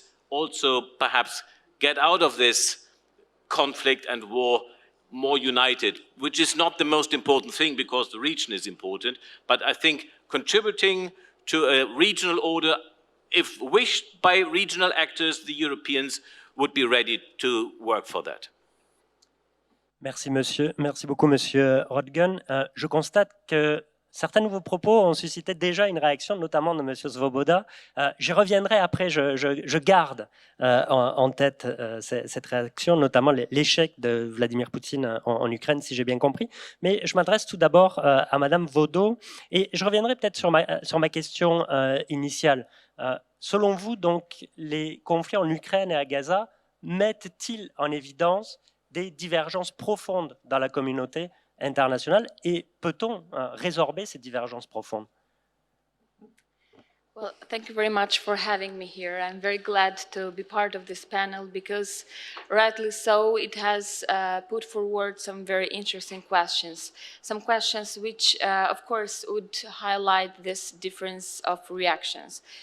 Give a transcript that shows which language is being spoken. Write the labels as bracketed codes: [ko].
[en] also perhaps get out of this conflict and war more united, which is not the most important thing because the region is important, but I think contributing to a regional order, if wished by regional actors, the Europeans would be ready to work for that. [fr] Merci, monsieur. Merci beaucoup, monsieur Rodgen. Je constate que certains nouveaux propos ont suscité déjà une réaction, notamment de monsieur Svoboda. J'y reviendrai après, je garde en tête cette réaction, notamment l'échec de Vladimir Poutine en Ukraine, si j'ai bien compris. Mais je m'adresse tout d'abord à madame Vaudot, et je reviendrai peut-être sur ma question initiale. Selon vous, donc, les conflits en Ukraine et à Gaza mettent-ils en évidence des divergences profondes dans la communauté internationale, et peut-on résorber ces divergences profondes? [en] Well, thank you very much for having me here. I'm very glad to be part of this panel because, rightly so, it has put forward some very interesting questions. Some questions which, of course, would highlight this difference of reactions.